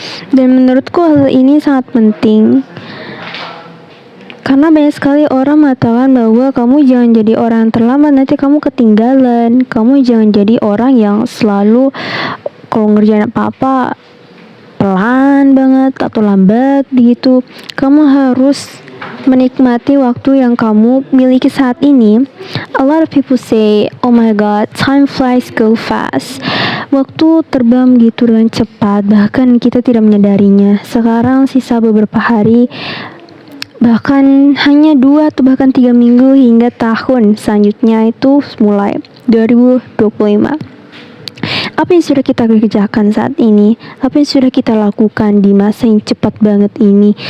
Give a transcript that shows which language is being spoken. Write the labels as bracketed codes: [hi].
[id] Dan menurutku hal ini sangat penting karena banyak sekali orang mengatakan bahwa kamu jangan jadi orang yang terlambat, nanti kamu ketinggalan. Kamu jangan jadi orang yang selalu kalau ngerjain apa-apa pelan banget atau lambat gitu. Kamu harus menikmati waktu yang kamu miliki saat ini. [en] A lot of people say, oh my god, time flies go fast. [id] Waktu terbang gitu dengan cepat, bahkan kita tidak menyadarinya. Sekarang sisa beberapa hari, bahkan hanya 2 atau bahkan 3 minggu hingga tahun selanjutnya itu mulai 2025. Apa yang sudah kita kerjakan saat ini? Apa yang sudah kita lakukan di masa yang cepat banget ini?